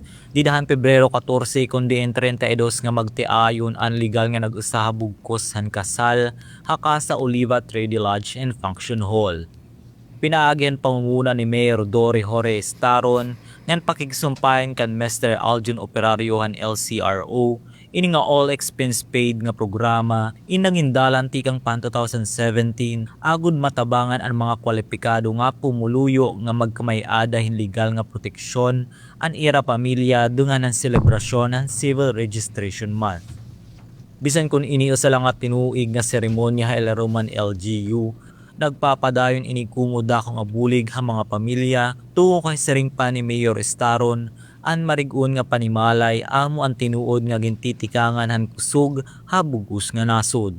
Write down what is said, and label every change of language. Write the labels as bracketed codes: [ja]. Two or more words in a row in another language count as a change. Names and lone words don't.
[war] Didahan Pebrero 14 kundi 32 nga magtiayon ang legal nga nag-usaha bugkos han kasal haka sa Oliva Trade Lodge and Function Hall. Pinaagyan pangunguna ni Mayor Dory Jorge Estaron ngan pakigsumpayan kan Mr. Aljun Operario han LCRO ini nga [en] all expense paid [war] nga programa inangindalan tikang pan 2017 agud matabangan ang mga kwalipikado nga pumuluyo nga magkamay-ada hin legal nga proteksyon an ira pamilya dungan ang selebrasyon ng Civil Registration Month. Bisan kun ini usa lang nga tinuig nga seremonya ha Roman LGU, nagpapadayon ini kumuda kung abulig ha mga pamilya tungo kay sering pa ni Mayor Estaron an marigun nga panimalay amo ang tinuod nga gintitikangan han kusog ha bugos nga nasod.